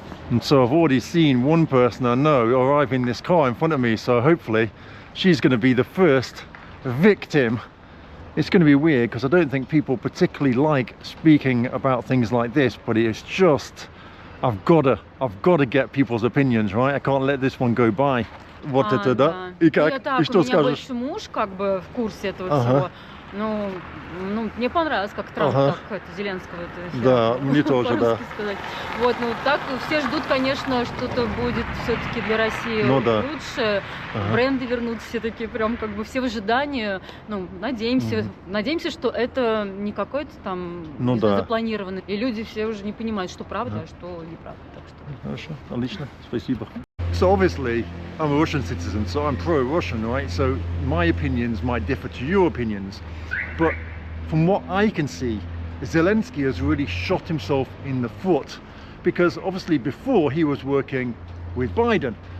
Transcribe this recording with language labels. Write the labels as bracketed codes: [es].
[en] And so I've already seen one person I know arrive in this car in front of me, so hopefully she's going to be the first victim. It's going to be weird because I don't think people particularly like speaking about things like this, but it's just, I've got to get people's opinions, right? I can't let this one go by. [ru] Вот это, да? И как? И что скажешь? У меня больше муж как бы в курсе этого всего. Ну, мне понравилось, как Трамп, как это, Зеленского. Это, да, мне тоже, да. Сказать. Вот, ну так все ждут, конечно, что-то будет все-таки для России лучше. Бренды вернутся все-таки, прям как бы все в ожидании. Ну, надеемся, что это не какой-то там запланированный. И люди все уже не понимают, что правда, а что неправда. Так что. Хорошо, отлично, спасибо. [en] So obviously, I'm a Russian citizen, so I'm pro-Russian, right? So my opinions might differ to your opinions. But from what I can see, Zelenskyy has really shot himself in the foot, because obviously before he was working with Biden.